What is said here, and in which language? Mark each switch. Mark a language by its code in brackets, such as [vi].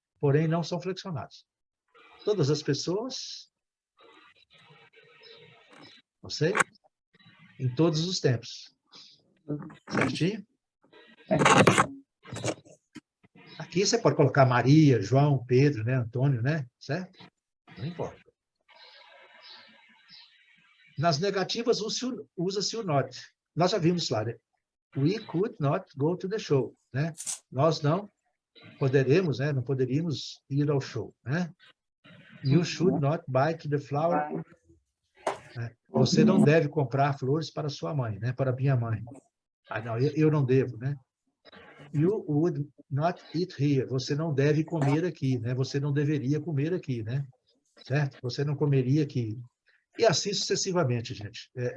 [pt] Porém, não são flexionados. Todas as pessoas, não sei, em todos os tempos. Certinho? Aqui você pode colocar Maria, João, Pedro, né, Antônio, né? Certo? Não importa. Nas negativas, usa-se o not. Nós já vimos lá, né? [en] We could not go to the show, né? [pt] Nós não poderemos, né? Não poderíamos ir ao show, né? [en] You should not buy to the flower. [pt] Né? Você não deve comprar flores para sua mãe, né? Para minha mãe. Ah, não, eu não devo, né? [en] You would not eat here. [pt] Você não deve comer aqui, né? Você não deveria comer aqui, né? Certo? Você não comeria aqui. E assim sucessivamente, gente.